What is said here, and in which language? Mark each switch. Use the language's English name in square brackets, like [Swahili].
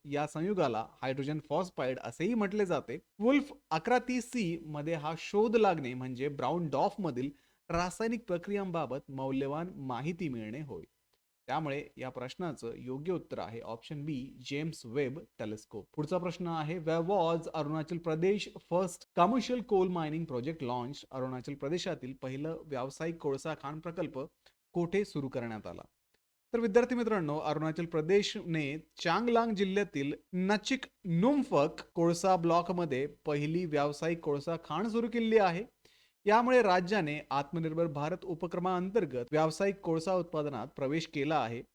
[Marathi] या संयुगाला hydrogen phosphide असेही म्हटले जाते. वुल्फ 1130C मध्ये हा शोध लागणे म्हणजे ब्राउन डॉर्फ मधील रासायनिक प्रक्रियांबाबत मौल्यवान माहिती मिळणे होय. त्यामुळे या प्रश्नाचं योग्य उत्तर आहे ऑप्शन बी, जेम्स वेब टेलिस्कोप. पुढचा प्रश्न आहे. [English] Where was Arunachal Pradesh first commercial coal mining project launch? [Marathi] Arunachal प्रदेशातील पहिलं व्यावसायिक कोळसा खाण प्रकल्प कोठे सुरू करण्यात आला? तर विद्यार्थी मित्रांनो, अरुणाचल प्रदेशने चांगलांग जिल्ह्यातील नचिक नुमफक कोळसा ब्लॉकमध्ये पहिली व्यावसायिक कोळसा खाण सुरू केली आहे. यामुळे राज्याने आत्मनिर्भर भारत उपक्रमाअंतर्गत व्यावसायिक कोळसा उत्पादनात प्रवेश केला आहे.